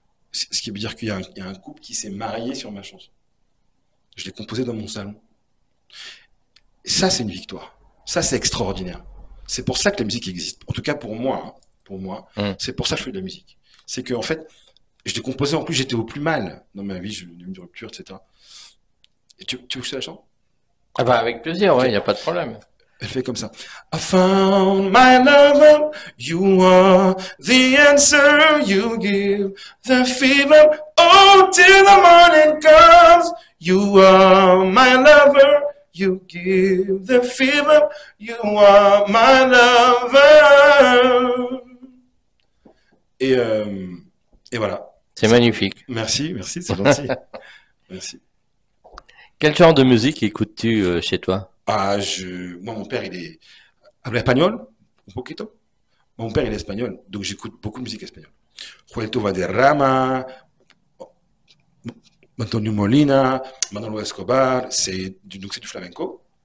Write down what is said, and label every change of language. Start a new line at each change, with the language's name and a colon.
French: Ce qui veut dire il y a un couple qui s'est marié sur ma chanson. Je l'ai composée dans mon salon. Et ça, c'est une victoire. Ça, c'est extraordinaire. C'est pour ça que la musique existe. En tout cas, pour moi, hein. Pour moi, c'est pour ça que je fais de la musique. C'est que, en fait, je l'ai composée, en plus, j'étais au plus mal dans ma vie, j'ai eu une rupture, etc. Et tu veux que je te la chante? Ah bah avec plaisir, Ok. ouais, il n'y a pas de problème. Elle fait comme ça.
English: I found my lover, you are the answer you give, the fever, oh, till the morning comes. You are my lover, you give the fever, you are my lover.
French: Et, euh, et voilà. C'est magnifique. Merci, merci, c'est gentil. Merci. Quel genre de musique écoutes-tu chez toi? Moi, mon père, il est habla espagnol,
Spanish: un poquito.
French: Mon père, il est espagnol, donc j'écoute beaucoup de musique espagnole. Juelto Valderrama, Antonio Molina, Manolo Escobar, donc c'est du flamenco.